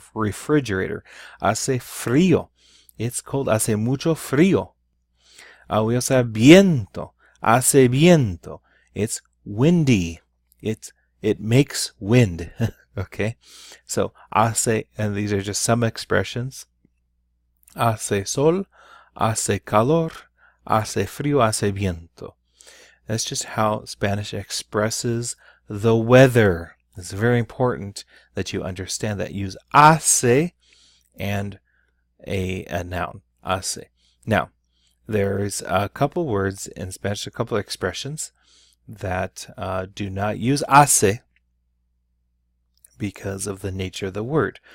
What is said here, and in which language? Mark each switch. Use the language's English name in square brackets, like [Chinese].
[English] Or refrigerator. [Spanish] Hace frío. [English] It's cold. [Spanish] Hace mucho frío. [English] We also have viento. [Spanish] Hace viento. [English] It's windy. It makes wind. Okay, so hace, and these are just some expressions. [Spanish] Hace sol, hace calor, hace frío, hace viento. [English] That's just how Spanish expresses the weather. It's very important that you understand that. Use hace and a noun, hace. Now, there's a couple words in Spanish, a couple expressions that do not use hace because of the nature of the word.